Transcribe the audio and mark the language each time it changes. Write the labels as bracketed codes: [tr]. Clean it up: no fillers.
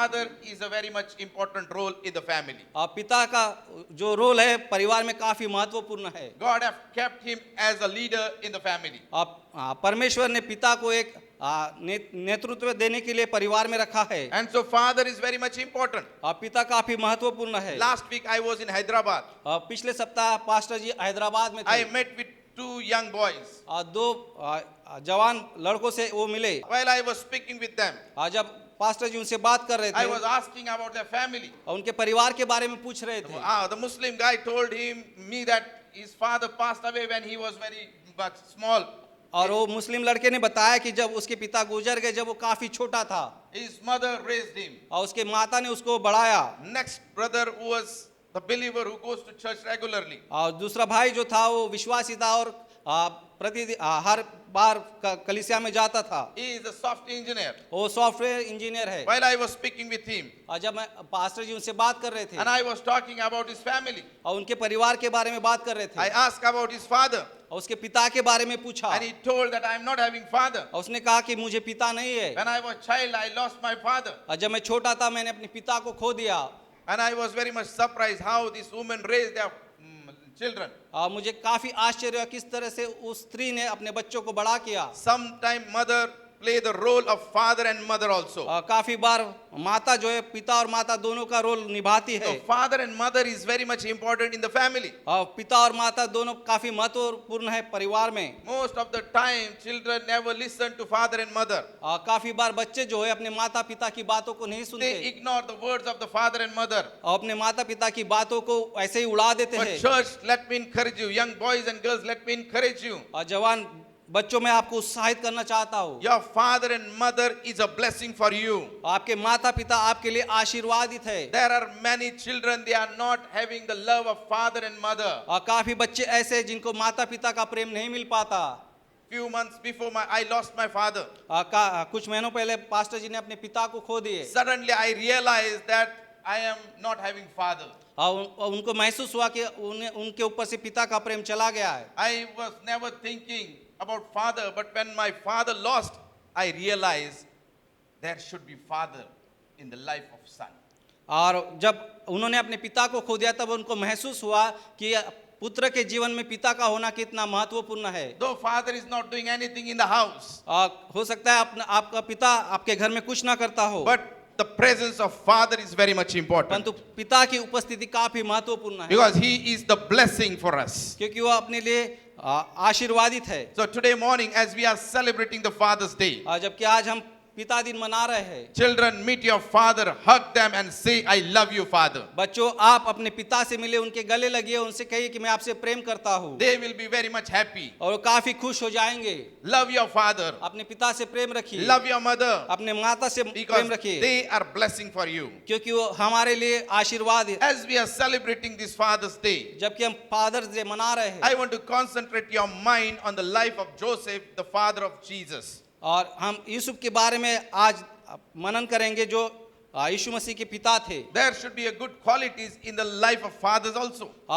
[en] Father is a very much important role in the family. [hi] पिता का जो role है परिवार में काफी महत्वपूर्ण है। [en] God have kept him as a leader in the family. [hi] परमेश्वर ने पिता को एक नेतृत्व देने के लिए परिवार में रखा है। [en] And so father is very much important. [hi] पिता काफी महत्वपूर्ण है। [en] Last week I was in Hyderabad. [hi] पिछले सप्ताह पास्टर जी हैदराबाद में थे। [en] I met with two young boys. [hi] दो जवान लड़कों से वो मिले। [en] While I was speaking with them, [hi] जब पास्टर जी उनसे बात कर रहे [en] I [hi] थे [en] was asking about their family. [hi] उनके परिवार के बारे में पूछ रहे थे। [en] The Muslim guy told me that his father passed away when he was very much small. [hi] और वो मुस्लिम लड़के ने बताया कि जब उसके पिता गुजर गए जब वो काफी छोटा था। [en] His mother raised him. [hi] और उसके माता ने उसको बढ़ाया। [en] Next brother who was the believer who goes to church regularly. [hi] और दूसरा भाई जो था वो विश्वासी था और प्रतिदिन हर बार कलीसिया में जाता था। [en] He is a software engineer. [hi] वो सॉफ्टवेयर इंजीनियर है। [en] While I was speaking with him, [hi] और जब मैं पास्टर जी उनसे बात कर रहे थे [en] and I was talking about his family, [hi] और उनके परिवार के बारे में बात कर रहे थे [en] I asked about his father, [hi] और उसके पिता के बारे में पूछा [en] and he told that I am not having father. [hi] और उसने कहा कि मुझे पिता नहीं है। [en] When I was child, I lost my father, [hi] और जब मैं छोटा था मैंने अपने पिता को खो दिया। [en] and I was very much surprised how this woman raised their children. [hi] मुझे काफी आश्चर्य हुआ किस तरह से उस स्त्री ने अपने बच्चों को बड़ा किया। [en] Sometime mother play the role of father and mother also. [hi] काफी बार माता जो है पिता और माता दोनों का रोल निभाती है। [en] So father and mother is very much important in the family. [hi] पिता और माता दोनों काफी महत्वपूर्ण है परिवार में। [en] Most of the time children never listen to father and mother. [hi] काफी बार बच्चे जो है अपने माता पिता की बातों को नहीं सुनते। [en] They ignore the words of the father and mother. [hi] और अपने माता पिता की बातों को ऐसे ही उड़ा देते [en] But [hi] हैं। [en] church, let me encourage you, young boys and girls, let me encourage you. [hi] और जवान बच्चों में आपको उत्साहित करना चाहता हूँ। [en] Your father and mother is a blessing for you. [hi] आपके माता पिता आपके लिए आशीर्वादित है। [en] There are many children, they are not having the love of father and mother. [hi] और काफी बच्चे ऐसे हैं जिनको माता पिता का प्रेम नहीं मिल पाता। [en] Few months before I lost my father. [hi] कुछ महीनों पहले पास्टर जी ने अपने पिता को खो दिए। [en] Suddenly I realized that I am not having father. [hi] और उनको महसूस हुआ कि उनके ऊपर से पिता का प्रेम चला गया है। [en] I was never thinking about father, but when my father lost, I realized there should be father in the life of son. [hi] और जब उन्होंने अपने पिता को खो दिया तब उनको महसूस हुआ कि पुत्र के जीवन में पिता का होना कितना महत्वपूर्ण है। [en] Though father is not doing anything in the house, [hi] हो सकता है आपका पिता आपके घर में कुछ ना करता हो, [en] but the presence of father is very much important. [hi] परंतु पिता की उपस्थिति काफी महत्वपूर्ण है। [en] Because he is the blessing for us. [hi] क्योंकि वो अपने लिए आशीर्वादित है। [en] So today morning, as we are celebrating the Father's Day, [hi] जबकि आज हम पिता दिन मना रहे हैं। [en] children, meet your father, hug them and say, I love you, father. [hi] बच्चों आप अपने पिता से मिले, उनके गले लगिए, उनसे कहिए कि मैं आपसे प्रेम करता हूँ। [en] They will be very much happy. [hi] और वो काफी खुश हो जाएंगे। [en] Love your father. [hi] अपने पिता से प्रेम रखिए। [en] Love your mother. [hi] अपने माता से [en] Because [hi] प्रेम रखिए। [en] they are blessing for you. [hi] क्योंकि वो हमारे लिए आशीर्वाद है। [en] As we are celebrating this Father's Day, [hi] जबकि हम फादर्स डे मना रहे हैं। [en] I want to concentrate your mind on the life of Joseph, the father of Jesus. [hi] और हम यूसुफ के बारे में आज मनन करेंगे जो यीशु मसीह के पिता थे। [en] There should be a good qualities in the life of fathers also.